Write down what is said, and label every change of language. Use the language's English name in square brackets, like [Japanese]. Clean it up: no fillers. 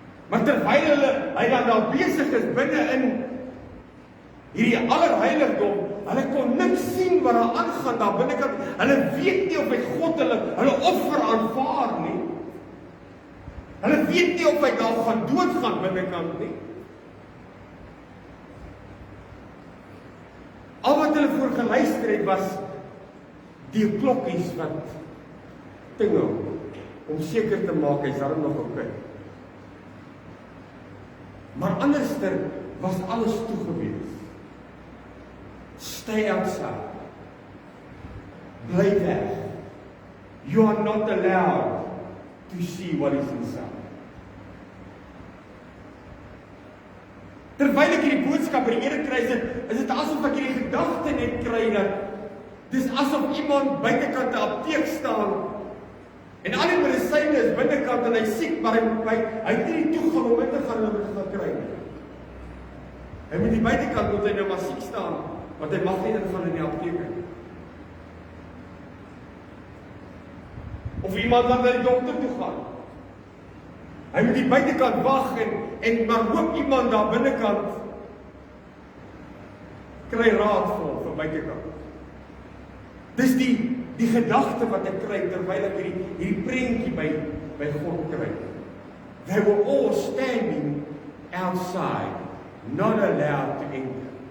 [Afrikaans] Maar terwyl hy dan daar besig is binne in hierdie allerheiligdom, hulle kon niks sien wat daar aangaan daar binnekant. Hulle weet nie of hy God hulle offer aanvaar nie. Hulle weet nie of hy daar gaan doodgaan binnekant nie. Al wat hulle voor geluister het was die klokkies wat tingel, om seker te maak hy's daar nog oké. Maar anderster was alles toegewees. [English] Stay outside. [Afrikaans] Bly weg. [English] You are not allowed to see what is inside. [Afrikaans] Terwyl ek hierdie boodskap in die Here kry, is dit asof ek hierdie gedagte net kry dat dis asof iemand buitekant 'n apteek staan en al die medisyne is binnekant en hy siek, maar hy het nie die toegang om in te gaan en om te kry nie. Hy moet die buitekant moet hy nou maar siek staan, want hy mag nie ingaan in die apteek nie. Of iemand wat na die dokter toe gaan. Hy moet die buitekant wag en maar hoop iemand daar binnekant kry raad vir buitekant. Dis die gedagte wat ek kry terwyl ek hierdie prentjie by God kry. [English] They were all standing outside, not allowed to enter.